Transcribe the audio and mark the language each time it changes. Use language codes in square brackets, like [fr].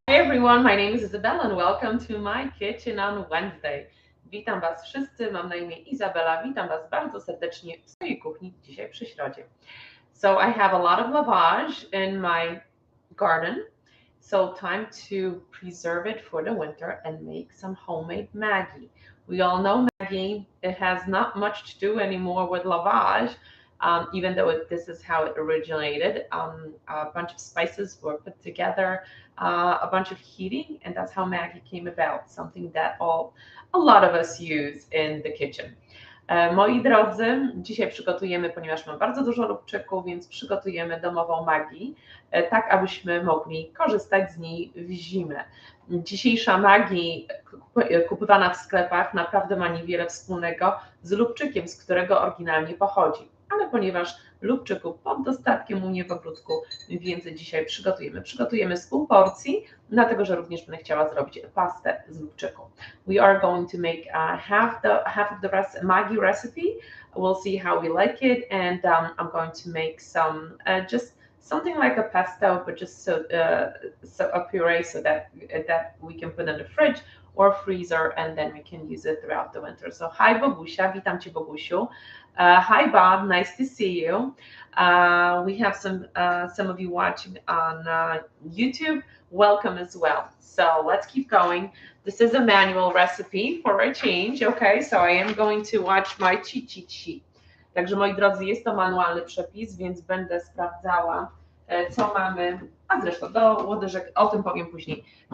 [en] everyone, my name is Isabella and welcome to my kitchen on Wednesday. [pl] Witam Was wszyscy, mam na imię Izabela, witam Was bardzo serdecznie w swojej kuchni dzisiaj przy środzie. [en] So I have a lot of lavage in my garden, so time to preserve it for the winter and make some homemade Maggi. We all know Maggi, it has not much to do anymore with lavage. Even though this is how it originated. A bunch of spices were put together, a bunch of heating, and that's how Maggi came about, something that a lot of us use in the kitchen. [pl] Moi drodzy, dzisiaj przygotujemy, ponieważ mam bardzo dużo lubczyków, więc przygotujemy domową Maggi, tak abyśmy mogli korzystać z niej w zimę. Dzisiejsza Maggi kupowana w sklepach naprawdę ma niewiele wspólnego z lubczykiem, z którego oryginalnie pochodzi. Ale ponieważ lubczyków pod dostatkiem u mnie w ogródku, więc dzisiaj przygotujemy z pół porcji, dlatego że również będę chciała zrobić pastę z lubczyku. [en] We are going to make half of the Maggi recipe. We'll see how we like it, and I'm going to make some just something like a pesto, but just so a puree, so that we can put in the fridge or freezer, and then we can use it throughout the winter. So hi Bogusia, [pl] witam Cię Bogusiu. [en] Hi Bob, nice to see you. We have some of you watching on YouTube. Welcome as well. So let's keep going. This is a manual recipe for a change, okay? So I am going to watch my cheat sheet. [pl] Także moi drodzy, jest to manualny przepis, więc będę sprawdzała, co mamy, a zresztą do łodyżek, o tym powiem później.